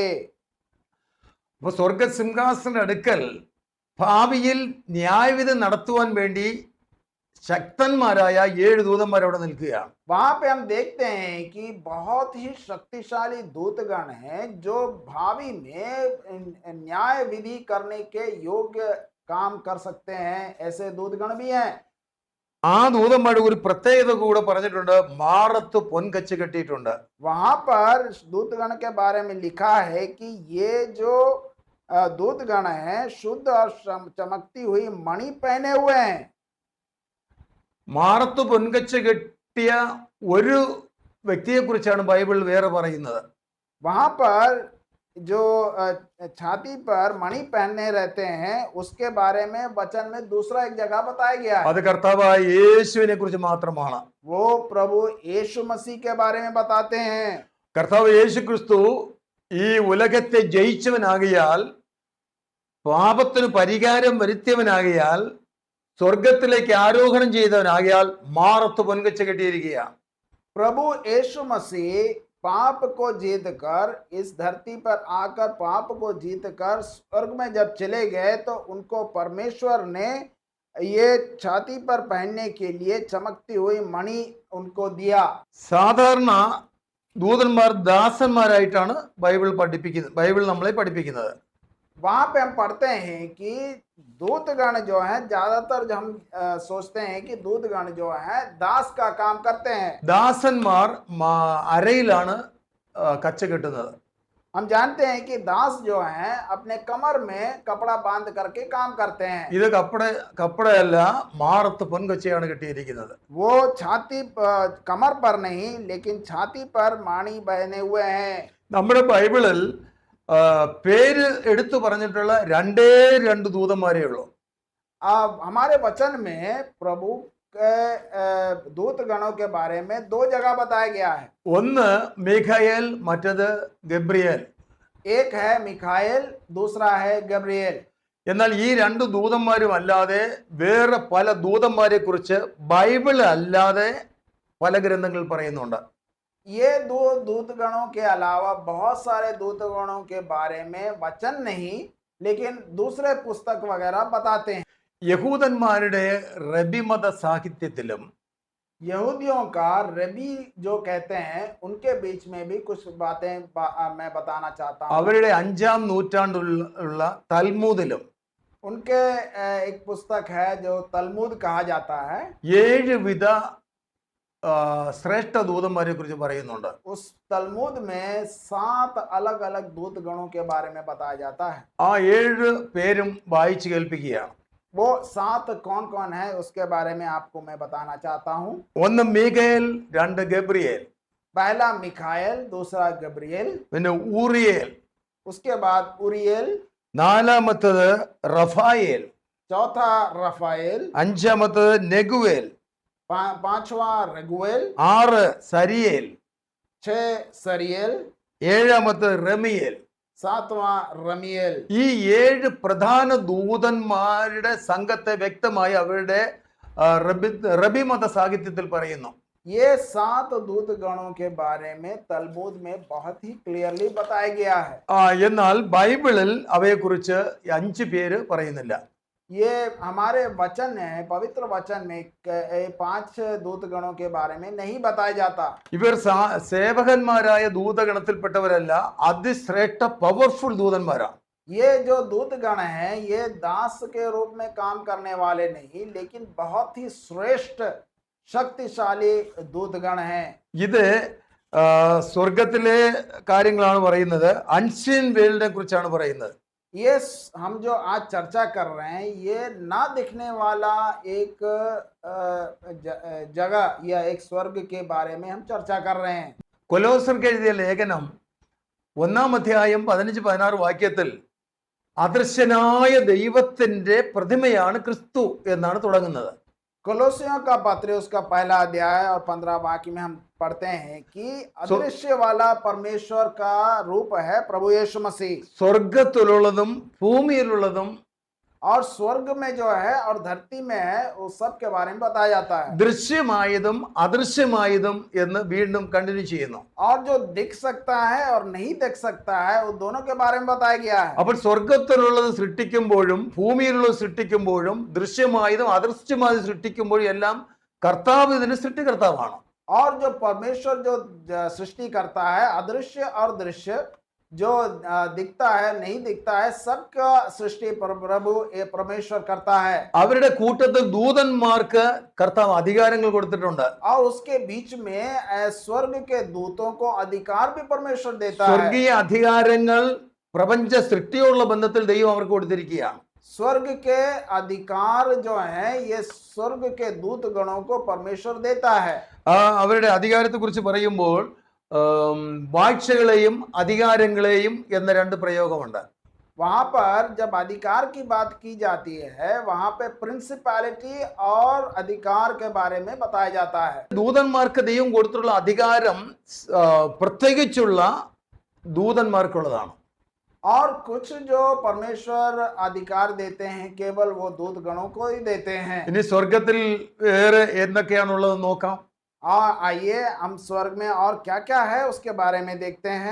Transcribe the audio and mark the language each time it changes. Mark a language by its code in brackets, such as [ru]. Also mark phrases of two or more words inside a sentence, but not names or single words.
[ml] അപ്പൊ സ്വർഗസിംഹാസന അടുക്കൽ ഭാവിയിൽ ന്യായവിധി നടത്തുവാൻ വേണ്ടി ശക്തന്മാരായ 7 ദൂതന്മാർ അവിടെ നിൽക്കുകയാണ്. [hi] वहां पे हम देखते हैं कि बहुत ही शक्तिशाली दूतगण हैं जो भावी में न्याय विधि करने के योग्य काम कर सकते हैं, ऐसे दूतगण भी हैं। [ml] ആ ദൂതന്മാരുടെ ഒരു പ്രത്യേകത കൂടെ പറഞ്ഞിട്ടുണ്ട്, മാറത്ത് പൊൻകച്ച് കെട്ടിയിട്ടുണ്ട്. [hi] वहां पर दूतगण के बारे में लिखा है कि ये जो दूतगण हैं शुद्ध और चमकती हुई मणि पहने हुए हैं। [ml] മാറത്ത് പൊൻകച്ച് കെട്ടിയ ഒരു വ്യക്തിയെ കുറിച്ചാണ് ബൈബിൾ വേറെ പറയുന്നത്. [hi] वहां पर जो छाती पर मणि पहनने रहते हैं उसके बारे में वचन में दूसरा एक जगह बताया गया है। [ml] അത് കർത്താവായ യേശുവിനെ കുറിച്ച് മാത്രമാണ്. [hi] वो प्रभु यीशु मसीह के बारे में बताते हैं। [ml] കർത്താവ് യേശു ക്രിസ്തു ഈ ഉലകത്തെ ജയിച്ചവനാകിയാൽ പാപത്തിന് പരിഹാരം വരുത്തിയവനാകിയാൽ സ്വർഗത്തിലേക്ക് ആരോഹണം ചെയ്തവനാകിയാൽ മാറത്ത് പൊൻകച്ച കെട്ടിയിരിക്കുകയാണ്. [hi] प्रभु यीशु मसीह पाप को जीत कर इस धरती पर आकर पाप को जीत कर स्वर्ग में जब चले गए तो उनको परमेश्वर ने ये छाती पर पहनने के लिए चमकती हुई मणि उनको दिया. [ml] സാധാരണ ദൂതന്മാർ ദാസന്മാരായിട്ടാണ് ബൈബിൾ നമ്മളെ പഠിപ്പിക്കുന്നത്. [hi] वहां पे हम पढ़ते हैं कि दूतगण जो है, ज्यादातर जो हम सोचते हैं कि दूतगण जो है दास का काम करते हैं. [ml] ദാസന്മാർ അരയിലാണ് കച്ച കെട്ടുന്നത്. [hi] हम जानते हैं कि दास जो है अपने कमर में कपड़ा बांध करके काम करते हैं. [ml] ഇത് കപ്പടയല്ല, മാറത്ത് പൊൻകച്ചയാണ് കെട്ടിയിരിക്കുന്നത്. [hi] वो छाती कमर पर नहीं लेकिन छाती पर माणी बहने हुए हैं. [ml] നമ്മുടെ ബൈബിളിൽ പേര് എടുത്തു പറഞ്ഞിട്ടുള്ള രണ്ടേ രണ്ട് ദൂതന്മാരേ ഉള്ളൂ. [hi] अब हमारे वचन में प्रभु के दूत गणों के बारे में दो जगह बताया गया है. [ml] ഒന്ന് മിഖായേൽ, മറ്റത് ഗബ്രിയേൽ. [hi] एक है मिखाएल, दूसरा है गब्रिएल. [ml] എന്നാൽ ഈ രണ്ട് ദൂതന്മാരും അല്ലാതെ വേറെ പല ദൂതന്മാരെ കുറിച്ച് ബൈബിൾ അല്ലാതെ പല ഗ്രന്ഥങ്ങൾ പറയുന്നുണ്ട്. [hi] ये दो दूतगणों के अलावा बहुत सारे दूतगणों के बारे में वचन नहीं लेकिन दूसरे पुस्तक वगैरह बताते हैं. [ml] യഹൂദന്മാരുടെ റബിമത സാഹിത്യത്തിലും [hi] यहूदियों का रबी जो कहते हैं उनके बीच में भी कुछ बातें मैं बताना चाहता हूँ. [ml] അവരുടെ 5-ാം നൂറ്റാണ്ടിലുള്ള തൽമൂദിലും [hi] उनके एक पुस्तक है जो तलमुद कहा जाता है. [ml] 7 വിധ ശ്രേഷ്ഠ ദൂതന്മാരെ കുറിച്ച് പറയുന്നുണ്ട്. [hi] उस तलमुद में 7 अलग अलग दूत गणों के बारे में बताया जाता है. [ml] ആ 7 പേരും വായിച്ചു കേൾപ്പിക്കുകയാണ്. [hi] वो 7 कौन कौन है उसके बारे में आपको मैं बताना चाहता हूँ. [ml] ഒന്ന് മീഖായേൽ, 2 ഗബ്രിയേൽ, [hi] पहला मिखाएल, दूसरा गब्रिएल, [ml] പിന്നെ ഊറിയേൽ, [hi] उसके बाद उरियल, [ml] 4-ാമത്തത് റഫായേൽ, [hi] चौथा रफाएल, [ml] 5-ാമത്തത് നെഗുവേൽ, [hi] पांचवा रगुएल, [ml] 6 സരിയേൽ, [hi] 6 सरियल, [ml] 7-ാമത്തത് റമിയേൽ. [hi] 7वां रमियल. [ml] ഈ 7 പ്രധാന ദൂതന്മാരുടെ സംഘത്തെ വ്യക്തമായി അവരുടെ റബിമത സാഹിത്യത്തിൽ പറയുന്നു. [hi] ये 7 दूत गणों के बारे में तलमुद में बहुत ही क्लियरली बताया गया है. [ml] എന്നാൽ ബൈബിളിൽ അവയെക്കുറിച്ച് 5 പേര് പറയുന്നില്ല. [hi] ये हमारे वचन है, पवित्र वचन में 5 दूत गणों के बारे में नहीं बताया जाता. [ml] ഇവർ സേവകന്മാരായ ദൂതഗണത്തിൽപ്പെട്ടവരല്ല, അതിശ്രേഷ്ഠ പവർഫുൾ ദൂതന്മാരാണ്. [hi] ये जो दूत गण हैं ये दास के रूप में काम करने वाले नहीं लेकिन बहुत ही श्रेष्ठ शक्तिशाली दूतगण हैं. [ml] ഇത് സ്വർഗത്തിലെ കാര്യങ്ങളാണ് പറയുന്നത്. [en] unseen worldine [ml] കുറിച്ചാണ് പറയുന്നത്. [hi] ये हम जो आज चर्चा कर रहे हैं ये ना दिखने वाला एक जगह या एक स्वर्ग के बारे में हम चर्चा कर रहे हैं. [ml] കൊലോസ്യർക്ക് എഴുതിയ ലേഖനം 1-ാം അധ്യായം 15-16 വാക്യത്തിൽ അദൃശ്യനായ ദൈവത്തിന്റെ പ്രതിമയാണ് ക്രിസ്തു എന്നാണ് തുടങ്ങുന്നത്. [hi] कोलोसियों का पत्र उसका पहला अध्याय और 15 वाक्य में हम पढ़ते हैं कि अदृश्य वाला परमेश्वर का रूप है प्रभु यीशु मसीह. [ml] സ്വർഗത്തിലുള്ളതും ഭൂമിയിലുള്ളതും [hi] और स्वर्ग में जो है और धरती में है उस सब के बारे में बताया जाता है. [ml] ദൃശ്യമായതും അദൃശ്യമായതും എന്ന് വീണ്ടും കണ്ടിന്യൂ ചെയ്യുന്നു. [hi] और जो दिख सकता है और नहीं दिख सकता है उन दोनों के बारे में बताया गया है. [ml] അപ്പോൾ സ്വർഗത്തിലുള്ളത് സൃഷ്ടിക്കുമ്പോഴും ഭൂമിയിലുള്ളത് സൃഷ്ടിക്കുമ്പോഴും ദൃശ്യമായതും അദൃശ്യമായതും സൃഷ്ടിക്കുമ്പോഴും എല്ലാം കർത്താവ് ഇതിന് സൃഷ്ടികർത്താവാണ്. [hi] और जो परमेश्वर जो सृष्टि करता है अदृश्य और दृश्य जो दिखता है नहीं दिखता है सबका सृष्टि प्रभु परमेश्वर करता है. [ml] അവരുടെ കൂട്ടത്തിൽ ദൂതന്മാർക്ക് കർത്താവ് അധികാരങ്ങൾ കൊടുത്തിട്ടുണ്ട്. [hi] और उसके बीच में स्वर्ग के दूतों को अधिकार भी परमेश्वर देता है. [ml] സ്വർഗീയ അധികാരങ്ങൾ പ്രപഞ്ച സൃഷ്ടിയോടുള്ള ബന്ധത്തിൽ ദൈവം അവർക്ക് കൊടുത്തിരിക്കുകയാണ്. [hi] स्वर्ग के अधिकार जो है ये स्वर्ग के दूत गणों को परमेश्वर देता है. [ml] അവരുടെ അധികാരത്തെ കുറിച്ച് പറയുമ്പോൾ വാഴ്ചകളെയും അധികാരങ്ങളെയും എന്ന 2 പ്രയോഗമുണ്ട്. [hi] वहां पर जब अधिकार की बात की जाती है वहां पे प्रिंसिपैलिटी और अधिकार के बारे में बताया जाता है. [ml] ദൂതന്മാർക്ക് ദൈവം കൊടുത്തിട്ടുള്ള അധികാരം പ്രത്യേകിച്ചുള്ള ദൂതന്മാർക്കുള്ളതാണ്. [hi] और कुछ जो परमेश्वर अधिकार देते हैं केवल वो दूतगणों को ही देते हैं। [ml] ഇനി സ്വർഗത്തിൽ വേറെ എന്തൊക്കെയാണുള്ളത് നോക്കാം. [hi] और आइए हम स्वर्ग में और क्या क्या है उसके बारे में देखते हैं।